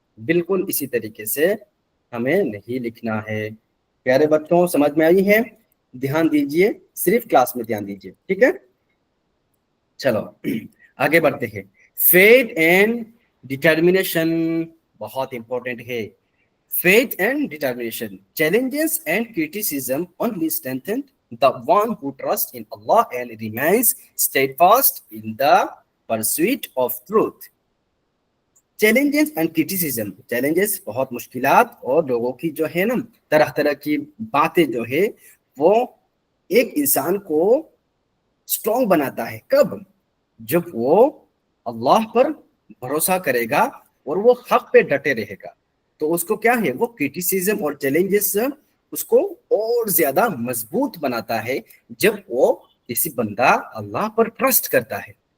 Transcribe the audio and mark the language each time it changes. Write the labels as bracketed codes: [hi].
[ur] بالکل اسی طریقے سے ہمیں نہیں لکھنا ہے. پیارے بچوں، سمجھ میں آئی ہے؟ دھیان دیجئے، صرف کلاس میں دھیان دیجئے، ٹھیک ہے. چلو آگے بڑھتے ہیں. فیتھ اینڈ ڈٹرمنیشن بہت امپورٹنٹ ہے. [en] Faith and determination. Challenges and criticism only strengthen the one who trusts in Allah and remains steadfast in the pursuit of truth. Challenges and criticism. [ur] Challenges بہت مشکلات اور لوگوں کی جو ہے نا طرح طرح کی باتیں جو ہے، وہ ایک انسان کو اسٹرانگ بناتا ہے. کب؟ جب وہ اللہ پر بھروسہ کرے گا اور وہ حق پہ ڈٹے رہے گا، تو اس کو کیا ہے، وہ کرٹیسزم اور چیلنجز اس کو اور زیادہ مضبوط بناتا ہے جب وہ کسی بندہ اللہ پر ٹرسٹ کرتا ہے.